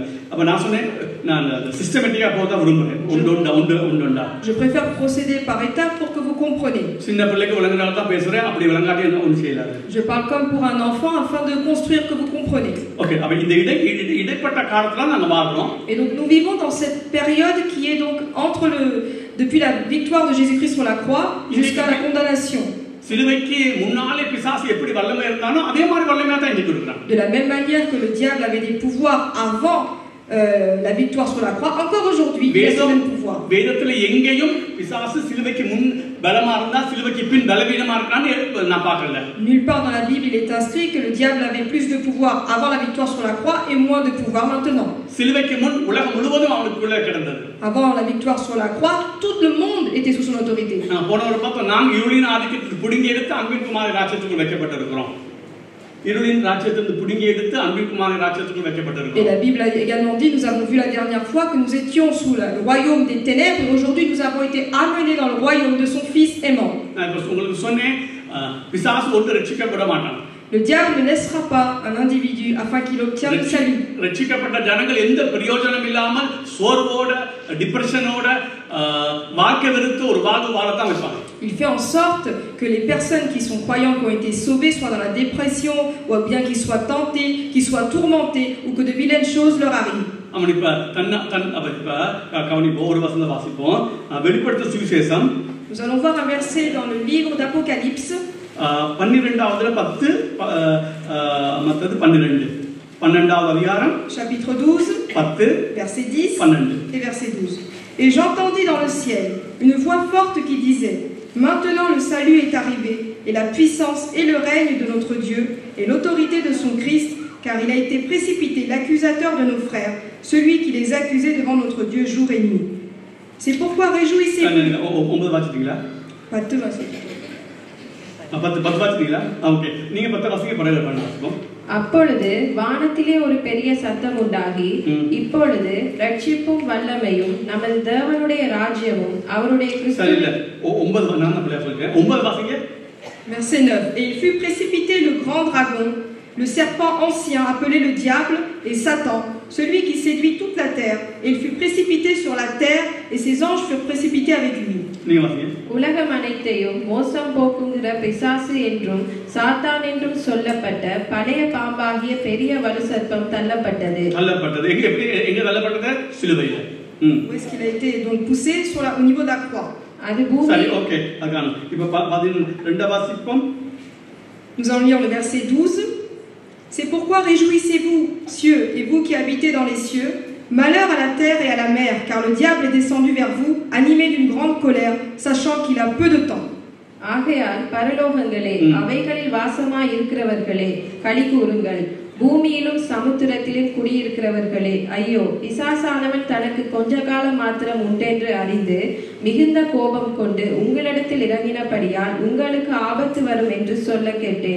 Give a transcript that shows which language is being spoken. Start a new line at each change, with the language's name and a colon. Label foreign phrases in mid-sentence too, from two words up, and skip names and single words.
Tamil: அப்ப நான் சொன்னேன், நான் சிஸ்டமேட்டிக்கா போக விரும்புறேன். உண்டுண்டா
French: Je préfère procéder par étapes pour que vous compreniez.
Tamil: சின்ன பிள்ளைக்கு விளங்குனால தான் பேசுறேன். அப்படி விளங்காட்டி என்ன ஒண்ணு செய்யலாது.
French: Je parle comme pour un enfant afin de construire que vous compreniez.
Tamil: ஓகே, அப்ப இந்த இடைப்பட்ட காலத்துல நாங்க வாழ்றோம்.
French: Et donc nous vivons dans cette période qui est donc depuis la victoire de Jésus-Christ sur la croix jusqu'à la condamnation.
Tamil: சிலுவைக்கு முன்னாலே பிசாசு எப்படி வல்லமை இருந்தானோ அதே மாதிரி வல்லமையா தான் இன்னைக்கு இருக்கான்.
French: De la même manière que le diable avait des pouvoirs avant la victoire sur la croix, encore aujourd'hui il a ce même pouvoir.
Tamil: வேதத்துல எங்கேயும் பிசாசு சிலுவைக்கு முன் பலமா இருந்தா சிலுவைக்கு பின் பலவீனமா இருக்கான்னு நான் பார்க்கல.
French: Nulle part dans la Bible il est inscrit que le diable avait plus de pouvoir avant la victoire sur la croix et moins de pouvoir maintenant.
Tamil: சிலுவைக்கு முன் உலகம் முழுவதும் அவனுக்குள்ள கிடந்தது.
French: Avant la victoire sur la croix, tout le monde était sous son autorité.
Tamil: போன ஒரு பார்த்தோம், நாங்க இருளின் ஆதிக்கத்தில் புடுங்கி எடுத்து அன்பின் குமார ராஜ்யத்துக்குள் வைக்கப்பட்டிருக்கிறோம். இருளின் ராஜ்யத்திலிருந்து புடுங்கி எடுத்து அன்பின் குமார ராஜ்யத்துக்குள் வைக்கப்பட்டிருக்கிறோம்.
French: Et la Bible a également dit, nous avons vu la dernière fois que nous étions sous le royaume des ténèbres et aujourd'hui nous avons été amenés dans le royaume de son fils aimant.
Tamil: நான் இப்ப உங்களுக்கு சொன்னேன், பிசாசு ஒன்று ரட்சிக்கப்பட மாட்டான்.
French: Le diable ne laissera pas un individu afin qu'il obtienne le salut.
Tamil: ரட்சிக்கப்பட்ட ஜனங்கள் எந்த பிரயோஜனம் இல்லாமல் சோர்வோட டிப்ரெஷனோட வாழ்க்கை வெறுத்து ஒரு வாழ்வு வாழத்தான் வைப்பாங்க.
French: Il fait en sorte que les personnes qui sont croyantes, qui ont été sauvées, soient dans la dépression, ou bien qu'ils soient tentés, qu'ils soient tourmentés, ou que de vilaines choses leur arrivent.
Tamil: அவன் இப்ப கவனிப்போம் ஒரு வசனத்தை வாசிப்போம். வெளிப்படுத்த சுவிசேஷம்
French: Nous allons voir un verset dans le livre d'Apocalypse.
Tamil: 12வது 10 மத்தது 12 12வது அதிகாரம்
French: Chapitre 12, 10 verset 10 12. et verset 12. Et j'entendis dans le ciel une voix forte qui disait: Maintenant le salut est arrivé, et la puissance et le règne de notre Dieu, et l'autorité de son Christ, car il a été précipité l'accusateur de nos frères, celui qui les accusait devant notre Dieu jour et nuit. C'est pourquoi réjouissez-vous.
Tamil: 9 வாசிட்டீங்களா?
French: 10 verset.
Tamil: 10 வாசிட்டீங்களா? ஓகே, நீங்க 10 வாசிங்க, பரவாயில்லை, வாசிப்போம். அப்பொழுது வானத்திலே ஒரு பெரிய சத்தம் உண்டாகி, இப்பொழுது ரட்சிப்பும் வல்லமையும் நமது தேவனுடைய ராஜ்யமும் அவருடைய சரி இல்ல 9 நான் அப்படியே சொல்றேன். 9 வாசிங்க.
French: Verset 9. Et il fut précipité le grand dragon, le serpent ancien appelé le diable et Satan, celui qui séduit toute la terre, et il fut précipité sur la terre, et ses anges furent précipités avec lui.
Tamil: நீங்க வாசிங்க. உலகம் அனைத்தையும் மோசம் போக்குகிற பிசாசு என்றும் சாத்தான் என்றும் சொல்லப்பட்ட பழைய பாம்பாகிய பெரிய வலு சர்ப்பம் தள்ளப்பட்டது. எங்க தள்ளப்பட்டது? சிலுவையில.
French: Où est-ce qu'il a été donc poussé au niveau de la croix?
Tamil: அது பூமி. சரி, ஓகே, அதான். இப்போ 12 வாசிப்போம்.
French: Nous allons lire le verset 12. C'est pourquoi réjouissez-vous, cieux, et vous qui habitez dans les cieux. Malheur à la terre et à la mer, car le diable est descendu vers vous, animé d'une grande colère, sachant qu'il a peu de temps.
Tamil: ஆகையால் பரலோகங்களே, அவைகளில் வாசமாய் இருக்கிறவர்களே, களி கூறுங்கள். பூமியிலும் சமுத்திரத்திலும் குடியிருக்கிறவர்களே, ஐயோ, பிசாசானவன் தனக்கு கொஞ்ச காலம் மாத்திரம் உண்டென்று அறிந்து மிகுந்த கோபம் கொண்டு உங்களிடத்தில் இறங்கினபடியால் உங்களுக்கு ஆபத்து வரும் என்று சொல்ல கேட்டேன்.